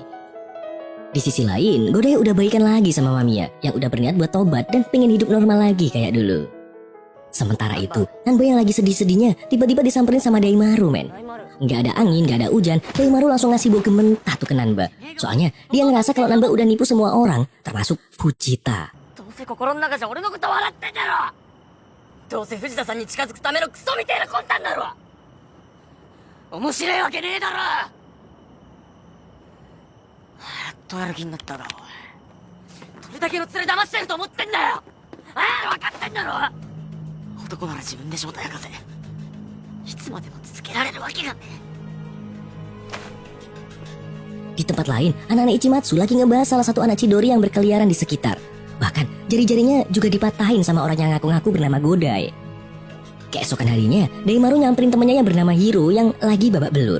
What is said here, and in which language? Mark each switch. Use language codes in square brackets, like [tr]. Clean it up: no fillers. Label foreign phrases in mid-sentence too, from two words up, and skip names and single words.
[id] Di sisi lain, Godai udah baikan lagi sama Mamiya yang udah berniat buat tobat dan pengen hidup normal lagi kayak dulu. Sementara itu, Nanba yang lagi sedih-sedihnya tiba-tiba disamperin sama Daimaru, men. Nggak ada angin, nggak ada hujan, Daimaru langsung ngasih bogem mentah tuh ke Nanba. Soalnya dia ngerasa kalau Nanba udah nipu semua orang, termasuk Fujita. [ja] どうせ心の中じゃ俺のこと笑ってんだろ。どうせ藤田さんに近づくためのクソみてえな魂胆だろ。面白いわけねえだろ。やっとやる気になったな、おい。どれだけの連れ騙してると思ってんだよ。ああ、分かってんだろ。男なら自分で正体明かせ。いつまでも続けられるわけがねえ。 [id] Di tempat lain, anak-anak Ichimatsu lagi ngebahas salah satu anak Chidori yang berkeliaran di sekitar. Bahkan, jari-jarinya juga dipatahin sama orang yang ngaku-ngaku bernama Godai. Keesokan harinya, Daimaru nyamperin temannya yang bernama Hiro yang lagi babak belur.